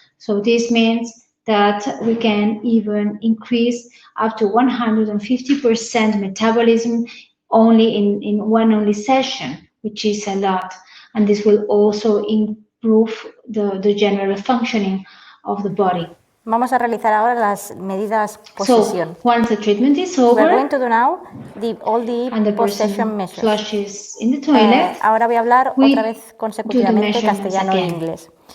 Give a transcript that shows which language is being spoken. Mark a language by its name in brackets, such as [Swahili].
[English] So this means that we can even increase up to 150% metabolism only in one session, which is a lot. And this will also improve the general functioning of the body. [Spanish] Vamos a realizar ahora las medidas post-sesión. [English] So once the treatment is over, we're going to do now all the post-session measures. Flushes in the toilet. [Spanish] Ahora voy a hablar otra vez consecutivamente castellano e inglés.